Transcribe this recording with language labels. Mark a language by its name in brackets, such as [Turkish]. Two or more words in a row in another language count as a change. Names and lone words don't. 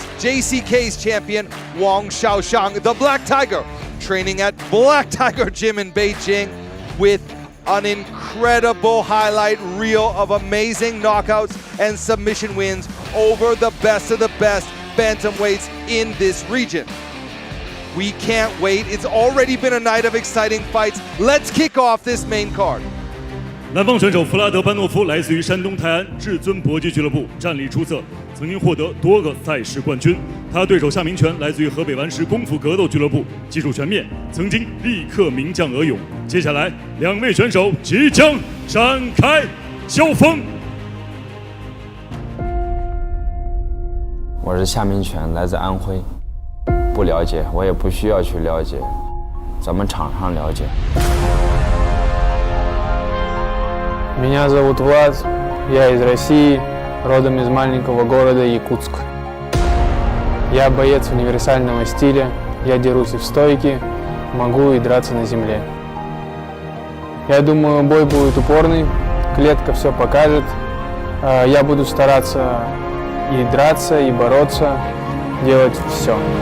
[English] JCK's champion, Wang Shaoxiang, the Black Tiger, training at Black Tiger Gym in Beijing with an incredible highlight reel of amazing knockouts and submission wins over the best of the best bantamweights in this region. We can't wait. It's already been a night of exciting fights. Let's kick off this main card. [Chinese] 南方选手弗拉德班诺夫来自于山东泰安至尊搏击俱乐部，战力出色，曾经获得多个赛事冠军。他对手夏明权来自于河北顽石功夫格斗俱乐部，技术全面，曾经力克名将俄勇。接下来，两位选手即将展开交锋。我是夏明权，来自安徽。不了解，我也不需要去了解，咱们场上了解。 [Russian] Меня зовут Влад, я из России, родом из маленького города Якутск. Я боец универсального стиля, я дерусь и в стойке, могу и драться на земле. Я думаю, бой будет упорный, клетка все покажет. Я буду стараться и драться, и бороться, делать все.